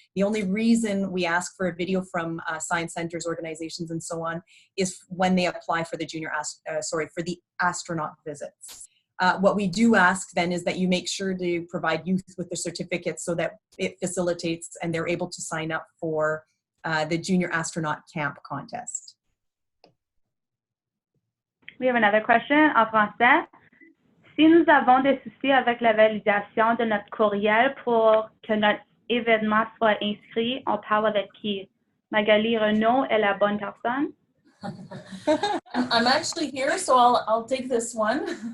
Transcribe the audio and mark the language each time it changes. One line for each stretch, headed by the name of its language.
English: The only reason we ask for a video from science centers, organizations, and so on is when they apply for the for the astronaut visits. What we do ask then is that you make sure to provide youth with the certificates so that it facilitates and they're able to sign up for the Junior Astronaut Camp contest. We have another question
French: en français. Si nous avons des soucis avec la validation de notre courriel pour que notre événement soit inscrit, on parle avec qui? Magali Renaud est la bonne personne?
English: I'm actually here, so I'll take this one.